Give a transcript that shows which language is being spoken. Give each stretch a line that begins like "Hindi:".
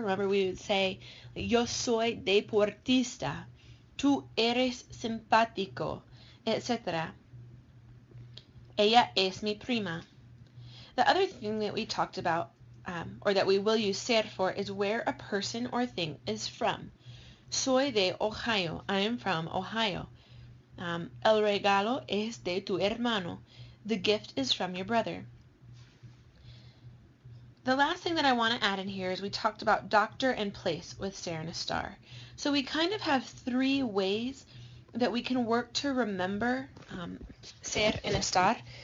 English: Remember, we would say,
Spanish: yo soy deportista, tú eres simpático,
English: etc.
Spanish: Ella es mi prima.
English: The other thing that we talked about, or that we will use ser for, is where a person or thing is from.
Spanish: Soy de Ohio.
English: I am from Ohio.
Spanish: El regalo es de tu hermano.
English: The gift is from your brother. The last thing that I want to add in here is we talked about doctor and place with ser and estar. So we kind of have three ways that we can work to remember ser and estar.